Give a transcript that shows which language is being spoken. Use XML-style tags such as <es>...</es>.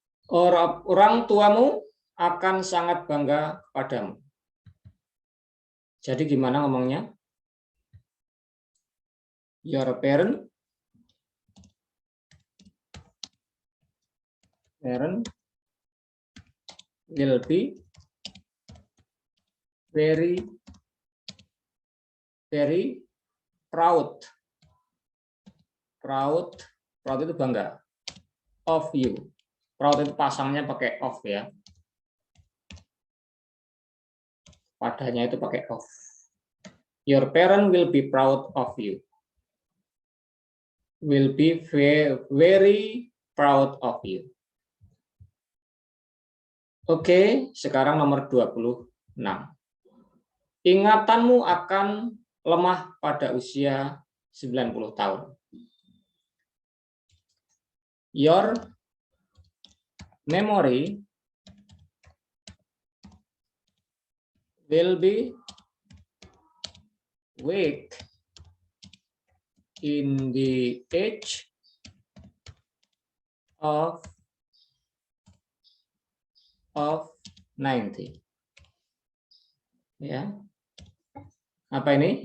<id>Orang tuamu akan sangat bangga padamu. Jadi gimana ngomongnya?</id> <en>Your parent will be very proud.</en> <id>Proud itu bangga.</id> <en>Of you.</en> <id>Proud itu pasangnya pakai of ya. Padanya itu pakai of.</id> <en>Your parent will be proud of you. Will be very proud of you.</en> <id>Oke, sekarang nomor 26. Ingatanmu akan lemah pada usia 90 tahun.</id> <en>Your memory will be weak in the age of 90.</en> <id>Ya. Apa ini?</id>